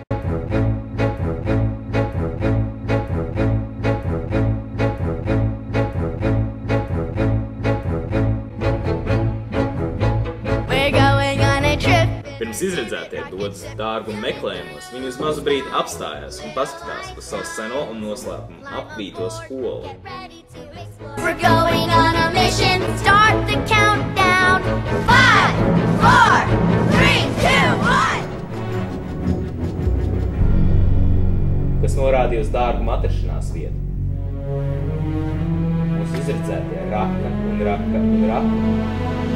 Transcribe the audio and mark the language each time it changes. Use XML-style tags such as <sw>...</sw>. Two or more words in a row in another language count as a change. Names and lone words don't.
<lv>Pirms izredzētie dodas dārgumu meklējumos, viņi uz mazu brīdi apstājās un paskatās uz savu seno un noslēpumu apvīto skolu.</lv> <en>We're going on a mission, start the countdown. 5, 4, 3, 2, 1.</en> <lv>Kas norādīja uz dārgumu atrašanās vietu. Mūsu izredzētie raka un raka un raka.</lv>